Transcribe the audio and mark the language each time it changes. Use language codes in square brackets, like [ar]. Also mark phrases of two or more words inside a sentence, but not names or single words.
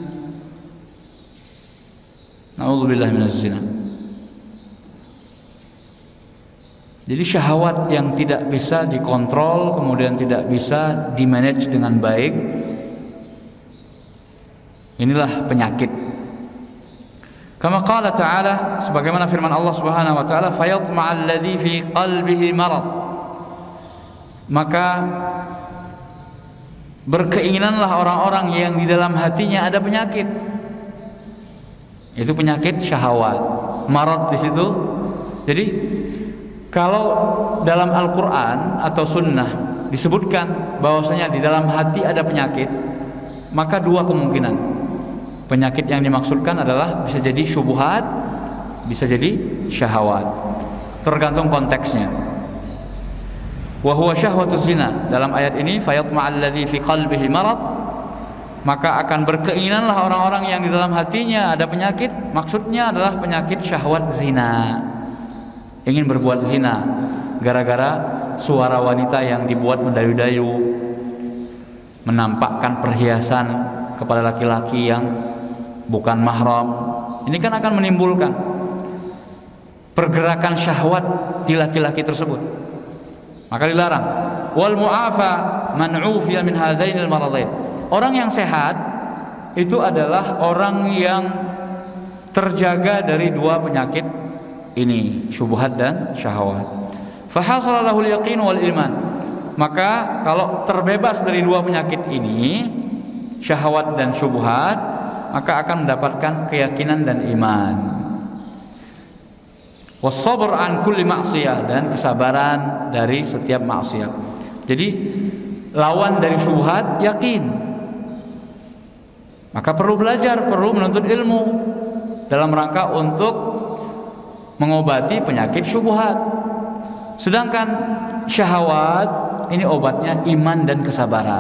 [ar] نعوذ بالله من الزنا. [id] Jadi syahwat yang tidak bisa dikontrol, kemudian tidak bisa dimanage dengan baik, inilah penyakit. [ar] كما قال تعالى, [id] sebagaimana firman Allah [ar] سبحانه وتعالى, فيطمع الذي في قلبه مرض. [id] Maka berkeinginanlah orang-orang yang di dalam hatinya ada penyakit. Itu penyakit syahwat, marad di situ. Jadi kalau dalam Al-Quran atau Sunnah disebutkan bahwasanya di dalam hati ada penyakit, maka dua kemungkinan. Penyakit yang dimaksudkan adalah bisa jadi syubhat, bisa jadi syahwat, tergantung konteksnya. [ar] وهو شهوة الزنا, [id] dalam ayat ini [ar] فيطمع الذي في قلبه مرض, [id] maka akan berkeinginanlah orang-orang yang di dalam hatinya ada penyakit. Maksudnya adalah penyakit syahwat zina, ingin berbuat zina gara-gara suara wanita yang dibuat mendayu-dayu, menampakkan perhiasan kepada laki-laki yang bukan mahram. Ini kan akan menimbulkan pergerakan syahwat di laki-laki tersebut, maka dilarang. [ar] والمعافى من عوفي من هذين المرضين. [id] Orang yang sehat itu adalah orang yang terjaga dari dua penyakit ini, syubhat dan syahwat. [ar] فحصل له اليقين والإيمان. [id] Maka kalau terbebas dari dua penyakit ini, syahwat dan syubhat, maka akan mendapatkan keyakinan dan iman. [ar] والصبر عن كل معصية, [id] dan kesabaran dari setiap maksiat. Jadi lawan dari syubhat yakin. Maka perlu belajar, perlu menuntut ilmu dalam rangka untuk mengobati penyakit syubhat. Sedangkan syahwat ini obatnya iman dan kesabaran.